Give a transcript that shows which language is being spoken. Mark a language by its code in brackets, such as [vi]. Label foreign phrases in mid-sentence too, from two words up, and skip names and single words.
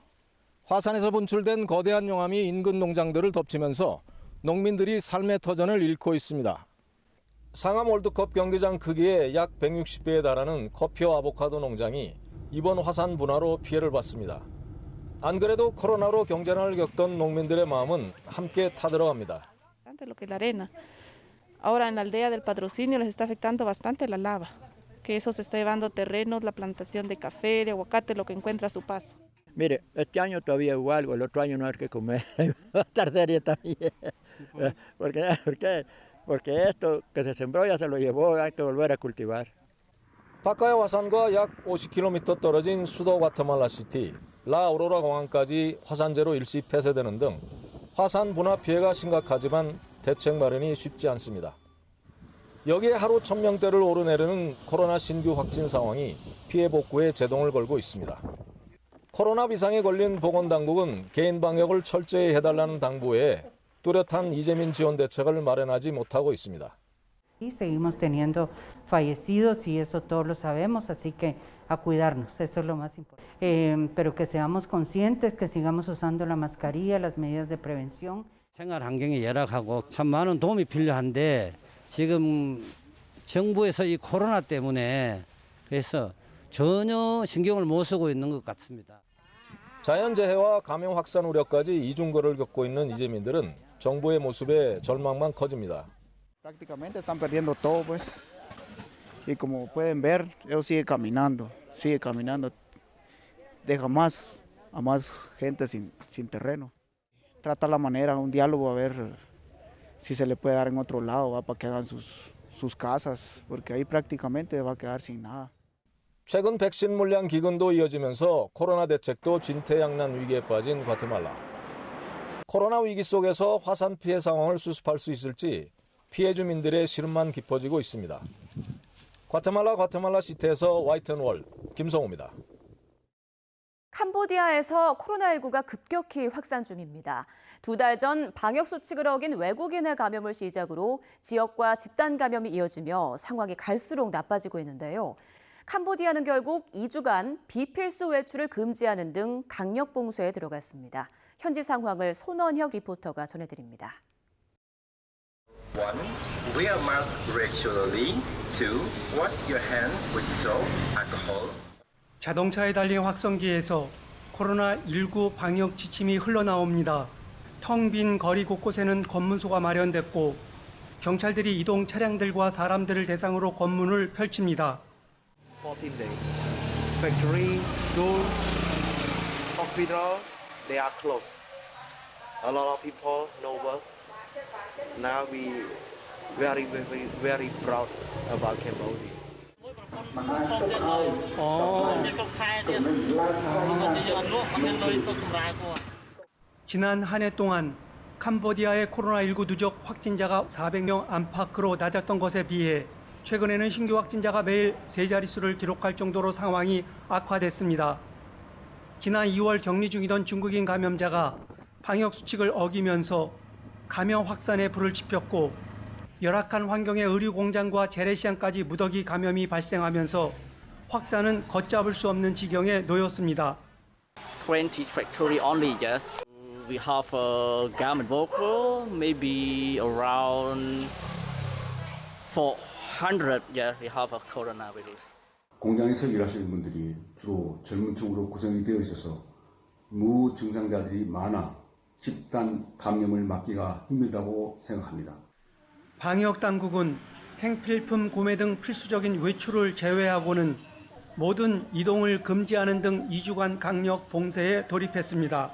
[ko] 화산에서 분출된 거대한 용암이 인근 농장들을 덮치면서 농민들이 삶의 터전을 잃고 있습니다. 상암 월드컵 경기장 크기의 약 160배에 달하는 커피와 아보카도 농장이 이번 화산 분화로 피해를 봤습니다. 안 그래도 코로나로 경쟁을 겪던 농민들의 마음은 함께 타들어갑니다. [es] Ahora en la aldea del Patrocinio les está afectando bastante la lava, que eso se está llevando terrenos, la plantación de café, de aguacate, lo que encuentra a su paso. Mire, este año todavía hubo algo, el otro año no hay que comer, va a estar seria también. Porque esto que se sembró ya se lo llevó, hay que volver a cultivar. [ko] 바카야 화산과 약 50km 떨어진 수도 과테말라 시티 라 아우로라 공항까지 화산재로 일시 폐쇄되는 등 화산 분화 피해가 심각하지만 대책 마련이 쉽지 않습니다. 여기에 하루 1,000명대를 오르내리는 코로나 신규 확진 상황이 피해 복구에 제동을 걸고 있습니다. 코로나 비상에 걸린 보건당국은 개인 방역을 철저히 해달라는 당부에 뚜렷한 이재민 지원 대책을 마련하지 못하고 있습니다. [es] Y seguimos teniendo fallecidos y eso todos lo sabemos, así que a cuidarnos, eso es lo más importante. Pero que seamos conscientes, que sigamos usando la mascarilla, las medidas de prevención. [ko] 생활 환경이 열악하고 참 많은 도움이 필요한데 지금 정부에서 이 코로나 때문에 그래서 전혀 신경을 못 쓰고 있는 것 같습니다. 자연재해와 감염 확산 우려까지 이중거를 겪고 있는 이재민들은 정부의 모습에 절망만 커집니다. [es] Prácticamente están perdiendo todo, pues. Y como pueden ver, ellos sigue caminando, deja más a más gente sin terreno. Trata la manera, un diálogo a ver si se le puede dar en otro lado, ¿va? Para que hagan sus casas, porque ahí prácticamente va a quedar sin nada. [ko] 최근 백신 물량 기근도 이어지면서 코로나 대책도 진퇴양난 위기에 빠진 과테말라. 코로나 위기 속에서 화산 피해 상황을 수습할 수 있을지 피해 주민들의 시름만 깊어지고 있습니다. 과테말라 시티에서 YTN 김성우입니다. 캄보디아에서 코로나19가 급격히 확산 중입니다. 2달 전 방역 수칙을 어긴 외국인의 감염을 시작으로 지역과 집단 감염이 이어지며 상황이 갈수록 나빠지고 있는데요. 캄보디아는 결국 2주간 비필수 외출을 금지하는 등 강력 봉쇄에 들어갔습니다. 현지 상황을 손원혁 리포터가 전해드립니다. [en] 1. Wear mask regularly. 2. Wash your hands with soap, alcohol. [ko] 자동차에 달린 확성기에서 코로나19 방역 지침이 흘러나옵니다. 텅 빈 거리 곳곳에는 검문소가 마련됐고 경찰들이 이동 차량들과 사람들을 대상으로 검문을 펼칩니다. [en] 14 days. Factory, school, hospital, they are closed. A lot of people no work. Now we very proud about Cambodia. [ko] 지난 한 해 동안 캄보디아의 코로나19 누적 확진자가 400명 안팎으로 낮았던 것에 비해 최근에는 신규 확진자가 매일 3자릿수를 기록할 정도로 상황이 악화됐습니다. 지난 2월 격리 중이던 중국인 감염자가 방역 수칙을 어기면서 감염 확산에 불을 지폈고 열악한 환경의 의류 공장과 재래시장까지 무더기 감염이 발생하면서 확산은 걷잡을 수 없는 지경에 놓였습니다. [en] 20 factory only, yes. We have a garment worker, maybe around 400. Yeah, we have a coronavirus. [ko] 공장에서 일하시는 분들이 주로 젊은 층으로 구성이 되어 있어서 무증상자들이 많아 집단 감염을 막기가 힘들다고 생각합니다. 방역 당국은 생필품 구매 등 필수적인 외출을 제외하고는 모든 이동을 금지하는 등 2주간 강력 봉쇄에 돌입했습니다.